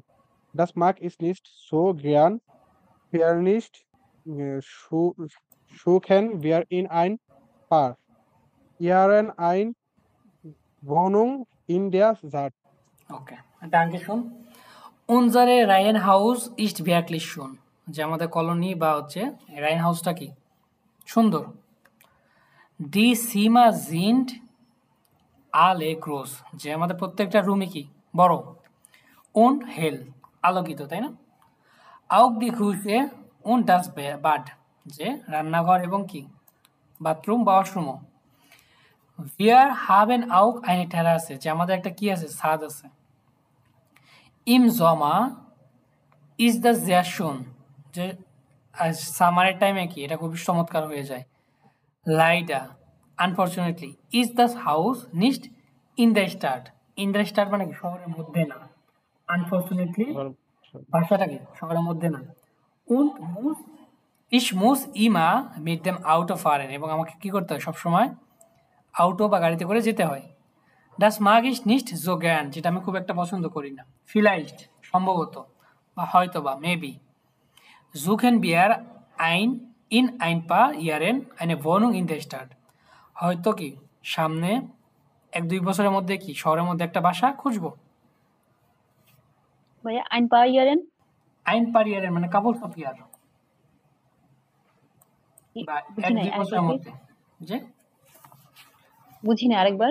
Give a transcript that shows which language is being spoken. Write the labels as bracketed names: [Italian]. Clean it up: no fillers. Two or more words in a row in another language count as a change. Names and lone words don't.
[German] Das mag ich nicht so gern. Nicht suchen wir in ein Paar Jahren eine Wohnung in der Stadt. Okay, danke schön. Unsere Reihenhaus ist wirklich schön, [Bangla] যে আমাদের কলোনি বা হচ্ছে রাইন হাউসটা কি সুন্দর। [German] Die Zimmer sind alle groß, [Bangla] যে আমাদের প্রত্যেকটা রুমই কি বড়। [German] Und hell, [Bangla] আলোকিত, তাই না? [German] Auch die Küche und das Bad, [Bangla] যে রান্নাঘর এবং কি বাথরুম বা ওয়াশরুমও। [German] Wir haben auch eine Terrasse, [Bangla] যে আমাদের একটা কি আছে, ছাদ আছে। [German] Im Sommer ist das sehr schön, [Bangla] যে সামারের টাইমে কি এটা খুব চমৎকার হয়ে যায়। [German] Leider, unfortunately, is das Haus nicht in der Stadt. In der Stadt [Bangla] মানে কি শহরের মধ্যে না। Unfortunately বাসাটা কি শহরের মধ্যে না। [German] Und ich muss immer mit dem Auto fahren, [Bangla] এবং আমাকে কি করতে হয় সবসময় আউটো বা গাড়িতে করে যেতে হয়। [German] Das mag ich nicht so gern, [Bangla] যেটা আমি খুব একটা পছন্দ করি না। Vielleicht, সম্ভবত বা হয়তো বা মেবি। [German] Suchen wir in ein paar Jahren eine Wohnung in der Stadt. [Bangla] হয়তো কি সামনে 1-2 বছরের মধ্যে কি শহরের মধ্যে একটা বাসা খুঁজবো। [German] ভাইয়া ein paar Jahren Ein paar Jahren মানে [English] couple of year, [Bangla] বা বুঝি নাই, 1-2 বছরের মধ্যে। যে বুঝি না, আরেকবার।